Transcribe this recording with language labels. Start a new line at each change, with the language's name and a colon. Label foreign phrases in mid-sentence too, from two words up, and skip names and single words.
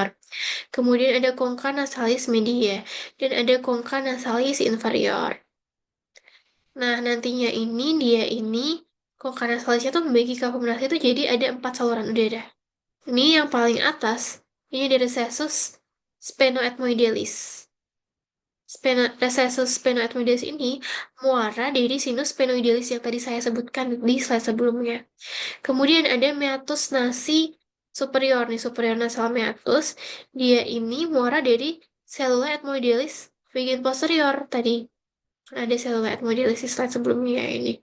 Indonesian: Kemudian ada
Latin: concha nasalis media
Indonesian: dan ada
Latin: concha nasalis inferior.
Indonesian: Nah, nantinya ini dia ini
Latin: concha nasalisnya
Indonesian: tuh membagi kapasitas itu jadi ada empat saluran udara. Ini yang paling atas. Ini dari
Latin: recessus sphenoethmoidalis. Recessus sphenoethmoidalis
Indonesian: ini muara dari
Latin: sinus sphenoidalis
Indonesian: yang tadi saya sebutkan di slide sebelumnya. Kemudian ada
Latin: meatus nasi superior
Indonesian: nih,
English: superior nasal meatus.
Indonesian: Dia ini muara dari
Latin: cellula ethmoidalis
Indonesian: bagian posterior tadi. Ada
Latin: cellula ethmoidalis
Indonesian: di slide sebelumnya ya ini.